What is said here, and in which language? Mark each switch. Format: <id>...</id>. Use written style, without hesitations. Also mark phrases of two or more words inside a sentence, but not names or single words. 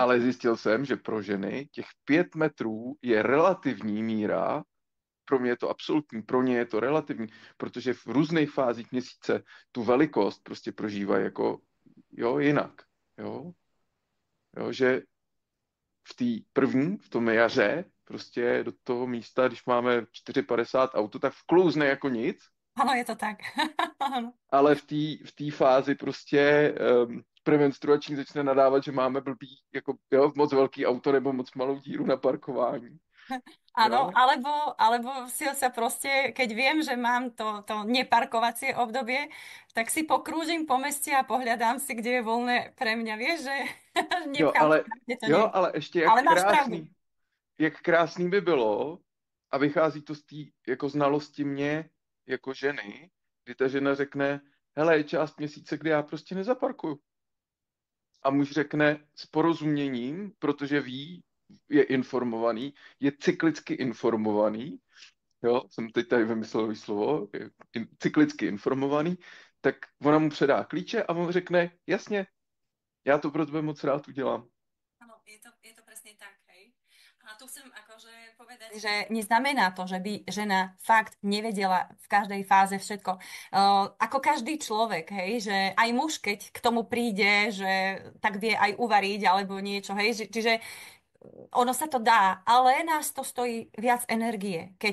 <cs>Ale zjistil jsem, že pro ženy těch 5 metrů je relativní míra, pro mě je to absolutní, pro ně je to relativní, protože v různých fázích měsíce tu velikost prostě prožívají jako, jo, jinak, jo, jo, že v té první, v tom jaře, prostě do toho místa, když máme 4,50 auto, tak vklouzne jako nic,</cs> <sk>Áno, je to tak. Áno.</sk> <cs>ale v té fázi prostě premenstruační začne nadávat, že máme blbý, jako, jo, moc velký auto nebo moc malou díru na parkování.</cs> <sk>Áno,</sk> <cs>Jo?</cs> <sk>alebo si sa proste, keď viem, že mám to neparkovacie obdobie, tak si pokrúžim po meste a pohľadám si, kde je voľné pre mňa. Vieš, že</sk> <cs>Jo,</cs> <sk>nepchám sa</sk> <cs>ale,</cs> <sk>tam, kde to nie</sk> <cs>jo,</cs> <sk>je.</sk> <cs>ale ještě</cs> <sk>Ale máš pravdu.</sk> <cs>jak krásný by bylo, a vychází to z té jako znalosti mě jako ženy, kdy ta žena řekne, hele, je část měsíce, kdy já prostě nezaparkuju. A muž řekne s porozuměním, protože ví, je informovaný, je cyklicky informovaný, jo, jsem teď tady vymyslel slovo, je cyklicky informovaný, tak ona mu předá klíče a on řekne, jasně, já to pro tebe moc rád udělám.</cs> <sk>Áno, je to presne tak, hej. A tu chcem akože povedať že neznamená to, že by žena fakt nevedela v každej fáze všetko. Ako každý človek, hej, že aj muž, keď k tomu príde, že tak vie aj uvariť alebo niečo, hej, čiže ono sa to dá, ale nás to stojí viac energie, keď</sk>